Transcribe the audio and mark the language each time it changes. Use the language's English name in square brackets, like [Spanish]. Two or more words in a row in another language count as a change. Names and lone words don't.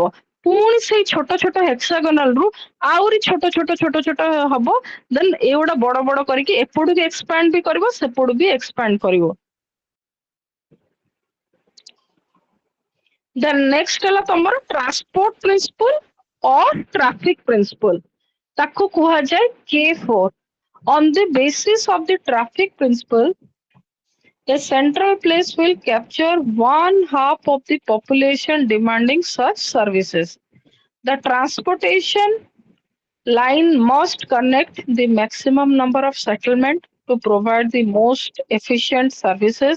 [Odia] ପୁଣି ସେଇ ଛୋଟ ଛୋଟ ହେକ୍ସାଗୋନାଲ ରୁ ଆହୁରି ଛୋଟ ଛୋଟ ଛୋଟ ଛୋଟ ହବ। ଦେନ୍ ଏଗୁଡା ବଡ ବଡ କରିକି ଏପଟକୁ ଏକ୍ସପାଣ୍ଡ ବି କରିବ, ସେପଟୁ ବି ଏକ୍ସପାଣ୍ଡ କରିବ। [English] then next [Odia] ହେଲା ତମର [English] transport principle or traffic principle, [Odia] ତାକୁ କୁହାଯାଏ K4. [English] On the basis of the traffic principle, a central place will capture 1/2 of the population demanding such services. The transportation line must connect the maximum number of settlement to provide the most efficient services.